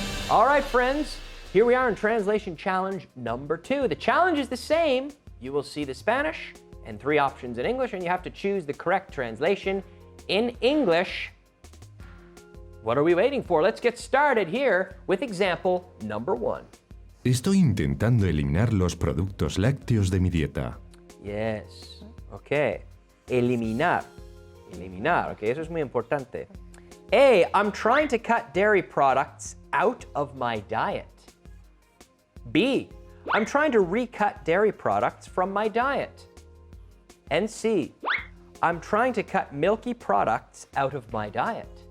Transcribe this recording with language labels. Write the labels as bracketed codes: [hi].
[en] All right, friends, here we are in Translation Challenge number 2. The challenge is the same. You will see the Spanish and 3 options in English, and you have to choose the correct translation in English. What are we waiting for? Let's get started here with example number 1. [es] Estoy intentando eliminar los productos lácteos de mi dieta. [en] Yes. Okay. [es] Eliminar. Eliminar. Okay, eso es muy importante. [en] A, I'm trying to cut dairy products out of my diet. B, I'm trying to recut dairy products from my diet. And C, I'm trying to cut milky products out of my diet.